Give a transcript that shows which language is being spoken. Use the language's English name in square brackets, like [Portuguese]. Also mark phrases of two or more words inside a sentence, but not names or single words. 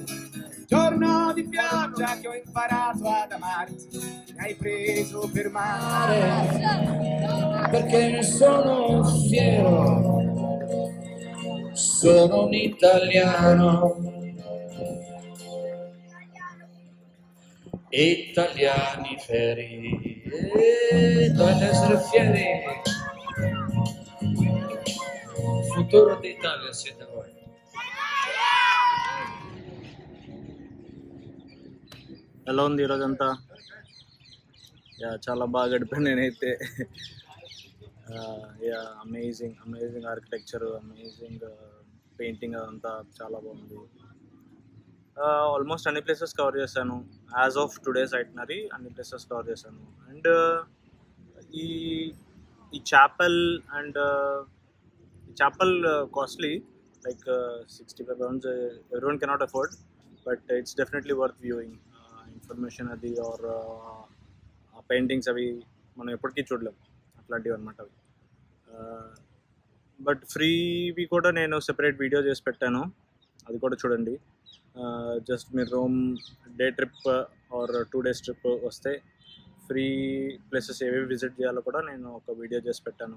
[Italian] Giorno di pioggia che ho imparato ad amarti, mi hai preso per mare, perché ne sono fiero, sono un italiano. Italiani feri, voglio essere fieri. Il futuro d'Italia siete voi. [Telugu] ఎలా ఉంది ఈరోజంతా? యా చాలా బాగా గడిపాను నేనైతే. [English] ya amazing architecture, amazing painting, [Telugu] అదంతా చాలా బాగుంది. ఆల్మోస్ట్ అన్ని [English] places cover [Telugu] చేశాను. [English] as of today's itinerary అన్ని places cover [Telugu] చేశాను. [English] అండ్ ఈ ఈ chapel and chapel costly, లైక్ 65 pounds. Everyone cannot afford, but it's definitely worth viewing. [Telugu] ఇన్ఫర్మేషన్ అది ఆర్ ఆ పెయింటింగ్స్ అవి మనం ఎప్పటికీ చూడలేం, అట్లాంటివి అనమాట అవి. బట్ ఫ్రీవి కూడా నేను [English] separate video [Telugu] చేసి పెట్టాను, అది కూడా చూడండి. జస్ట్ మీరు [English] Rome day trip or 2 days trip [Telugu] వస్తే [English] free places [Telugu] ఏవేవి విజిట్ చేయాలో కూడా నేను ఒక వీడియో చేసి పెట్టాను.